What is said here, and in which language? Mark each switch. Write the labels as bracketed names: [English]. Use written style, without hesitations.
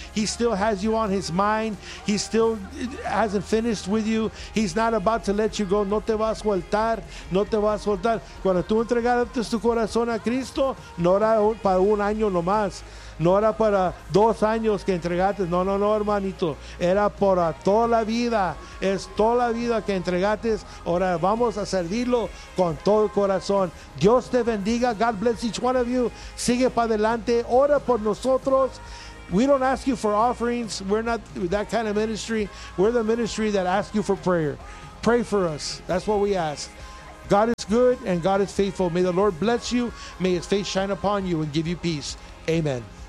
[English] He still has you on his mind. He still hasn't finished with you. He's not about to let you go. [Spanish] No te vas a soltar. No te vas a soltar. Cuando tú entregaste tu corazón a Cristo, no era para un año nomás. No era para dos años que entregaste. No, no, no, hermanito. Era para toda la vida. Es toda la vida que entregaste. Ahora vamos a servirlo con todo el corazón. Dios te bendiga. [English] God bless each one of you. [Spanish] Sigue para adelante. Ora por nosotros. [English] We don't ask you for offerings. We're not that kind of ministry. We're the ministry that asks you for prayer. Pray for us. That's what we ask. God is good and God is faithful. May the Lord bless you. May his face shine upon you and give you peace. Amen.